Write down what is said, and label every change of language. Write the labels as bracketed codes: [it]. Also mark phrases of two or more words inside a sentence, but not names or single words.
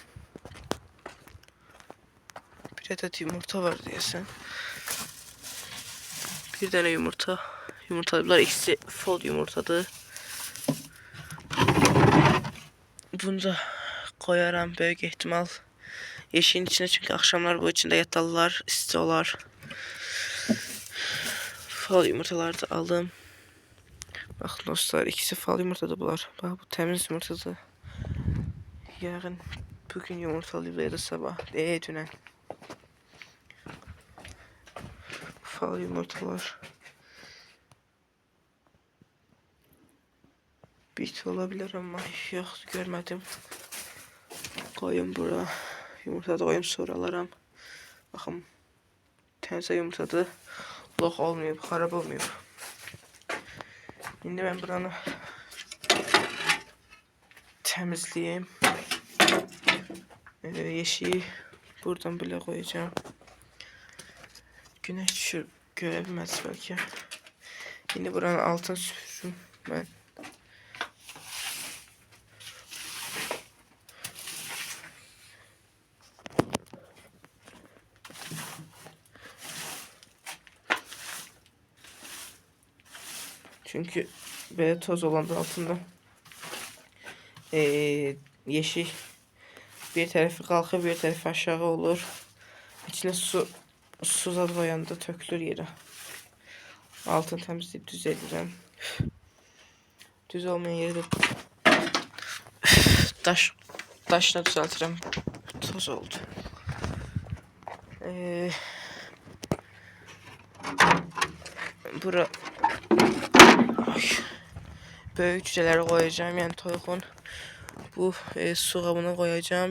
[az] Bir ədəd yumurta var deyəsən. Bir dənə yumurta yumurtalayıblar. İkisi fol yumurtadır. Bunu da koyaram böyük ihtimal yeşiğin içine, çünkü akşamlar bu içinde yatarlar, isti olar. Fal yumurtaları da alım. Bakın dostlar, ikisi fal yumurtadır bunlar. Bak, bu temiz yumurtadır. Yarın bugün yumurtalayıblar ya da sabah. Dünən. Fal yumurtalar. Bit olabilir ama yok, görmedim. Koyun bura. Yumurta da koyum sonralarım. Bakın. Təzə yumurtadır. Lox olmayıb, xarab olmayıb. İndi mən buranı təmizləyim. Yeşiyi buradan belə koyacağım. Güneş düşür, görə bilməz bəlkə. İndi buranın altını süpürürüm mən. Çünkü böyle toz olan altında yeşil bir tarafı kalkıp bir tarafı aşağı olur. İçine su zad koyanda tökülür yere. Altını temizleyip düzeltirəm. Düz olmayan yeri de daşla düzeltirəm. Toz oldu. Bura böyük cücələri koyacağım, yani toyuğun bu su qabını koyacağım.